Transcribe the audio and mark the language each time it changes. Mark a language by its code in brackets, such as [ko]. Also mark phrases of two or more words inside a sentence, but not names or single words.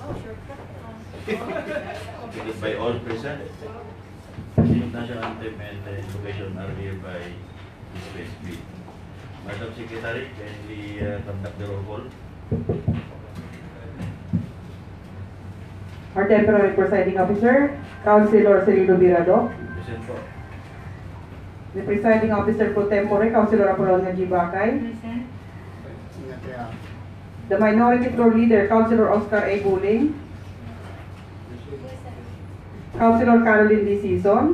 [en] Given by all present. Singing of national anthem and information are hereby dispensed with. Madam Secretary, can we conduct the roll call? Our temporary presiding officer, Councilor Cirilo Virado. Present po. The presiding officer pro tempore, Councilor Apolonio G. Bacay. The minority floor leader, Councilor Oscar A. Buling. Councilor Caroline D. Sison.